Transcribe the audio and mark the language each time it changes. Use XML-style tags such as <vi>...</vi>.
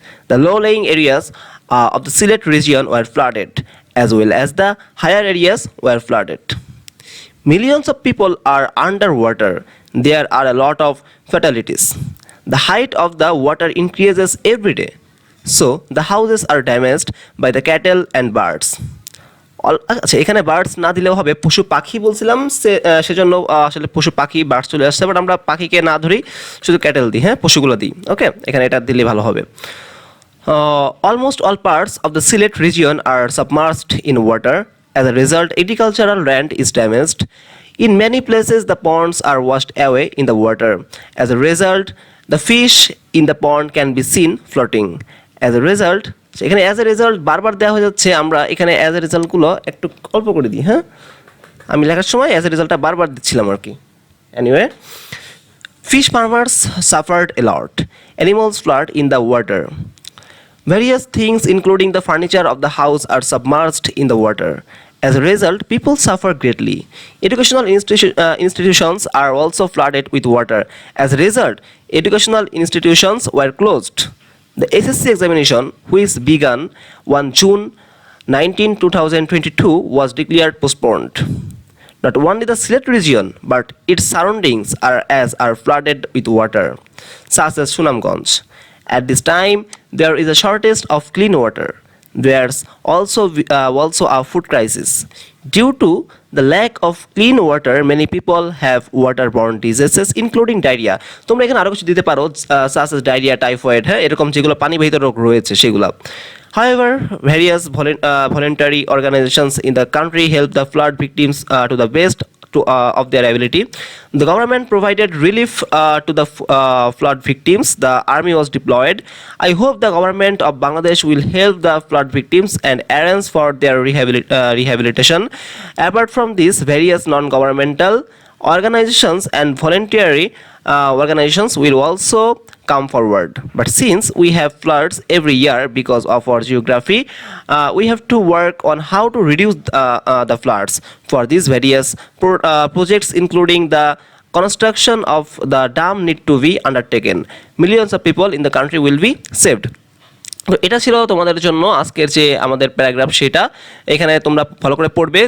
<en>The low-lying areas of the Sylhet region were flooded, as well as the higher areas were flooded. Millions of people are underwater. There are a lot of fatalities. The height of the water increases every day. So the houses are damaged by the cattle and birds.</en> <bn>আচ্ছা, এখানে birds না দিলেও হবে, পশু পাখি বলছিলাম, সেজন্য আসলে পশু পাখি বার্ডস চলে আসছে, বাট আমরা পাখিকে না ধরি, শুধু ক্যাটেল দিই। হ্যাঁ, পশুগুলো দিই। ওকে, এখানে এটা দিলে ভালো হবে।</bn> <en>Almost all parts of the Sylhet region are submerged in water. As a result, agricultural land is damaged. In many places, the ponds are washed away in the water. As a result, the fish in the pond can be seen floating. As a result,</en> <bn>এখানে as a result বারবার দেওয়া হয়ে যাচ্ছে, আমরা এখানে as a রেজাল্টগুলো একটু অল্প করে দিই। হ্যাঁ, আমি লেখার সময় অ্যাজ এ রেজাল্টটা বারবার দিচ্ছিলাম আর কি।</bn> <en>Anyway, fish farmers suffered a lot. Animals flood in the water. Various things including the furniture of the house are submerged in the water. As a result, people suffer greatly. Educational institutions are also flooded with water. As a result, educational institutions were closed. The SSC examination, which began on June 19, 2022, was declared postponed. Not only the Sylhet region, but its surroundings are flooded with water, such as Sunamganj. At this time, there is a shortage of clean water. There's also a food crisis. Due to the lack of clean water, many people have waterborne diseases including diarrhea.</en> <bn>তোমরা এখানে আরো কিছু দিতে পারো,</bn> <en>such as diarrhea, typhoid,</en> <bn>হ্যাঁ, এরকম যেগুলো পানিবাহিত রোগ রয়েছে সেগুলো।</bn> <en>However, various voluntary organizations in the country help the flood victims to the best of their ability. The government provided relief to the flood victims. The army was deployed. I hope the government of Bangladesh will help the flood victims and arrange for their rehabilitation. Apart from this, various non-governmental organizations and voluntary organizations will also come forward. But since we have floods every year because of our geography, we have to work on how to reduce the floods. For these various projects, including the construction of the dam, need to be undertaken. Millions of people in the country will be saved.</en> <bn>তো এটা ছিল তোমাদের জন্য আজকের যে আমাদের paragraph, সেটা এখানে তোমরা ভালো করে পড়বে।</bn>